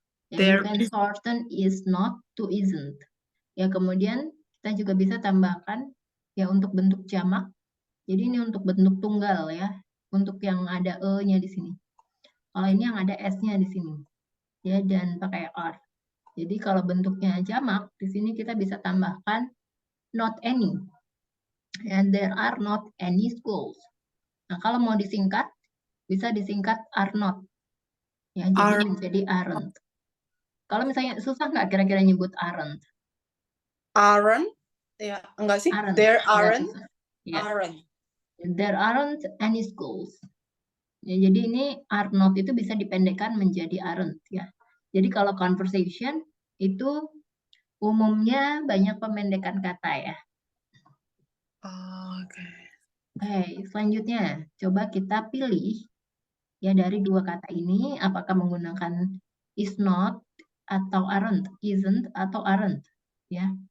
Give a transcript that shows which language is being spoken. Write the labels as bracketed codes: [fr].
[en] Ya, you can shorten is not to isn't. [id] Ya, kemudian kita juga bisa tambahkan ya untuk bentuk jamak. Jadi ini untuk bentuk tunggal ya, untuk yang ada e-nya di sini. Kalau ini yang ada s-nya di sini. Ya, dan pakai are. Jadi kalau bentuknya jamak, di sini kita bisa tambahkan not any. [en] And there are not any schools. [id] Nah, kalau mau disingkat, bisa disingkat are not. Ya, jadi menjadi aren't. Kalau misalnya susah nggak kira-kira nyebut aren't? Aren't? Ya, enggak sih. [en] Aren't. There aren't. [id] Ya. [en] Aren't. There aren't any schools. [id] Ya, jadi ini are not itu bisa dipendekkan menjadi aren't ya. Jadi kalau conversation itu umumnya banyak pemendekan kata ya. Oke. Oke, selanjutnya coba kita pilih ya dari dua kata ini apakah menggunakan is not atau aren't, isn't atau aren't ya.